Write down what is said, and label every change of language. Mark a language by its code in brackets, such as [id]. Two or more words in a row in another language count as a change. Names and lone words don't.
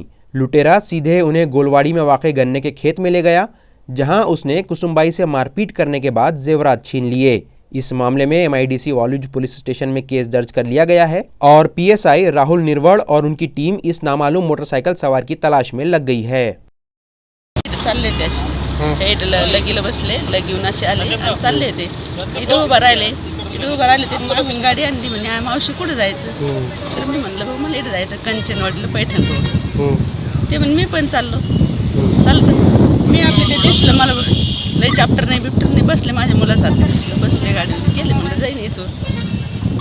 [ur] لٹیرا سیدھے انہیں گولواڑی میں واقع گنے کے کھیت میں لے گیا، جہاں اس نے کسم بائی سے مار پیٹ کرنے کے بعد زیورات چھین لیے۔ اس معاملے میں MIDC والوج پولیس اسٹیشن میں کیس درج کر لیا گیا ہے اور PSI راہل نروڑ اور ان کی ٹیم اس نامعلوم موٹر سائیکل سوار کی تلاش میں لگ گئی ہے۔ [mr] चालले ते असे लगीला बसले, लगीहून असे आले आणि चालले ते इथं उभं राहिले ते मागून गाडी आणली म्हणे मावशी कुठं जायचं, तर मी म्हणलं भाऊ मला इथं जायचं कंचनवाडीला पैठण रोड। ते म्हणे मी पण चालतं मी आपले ते दिसलं मला लई चाप्टर नाही बसले माझ्या मुलासारखं दिसलं, बसले गाडीवर गेले म्हणलं जाईन इथून।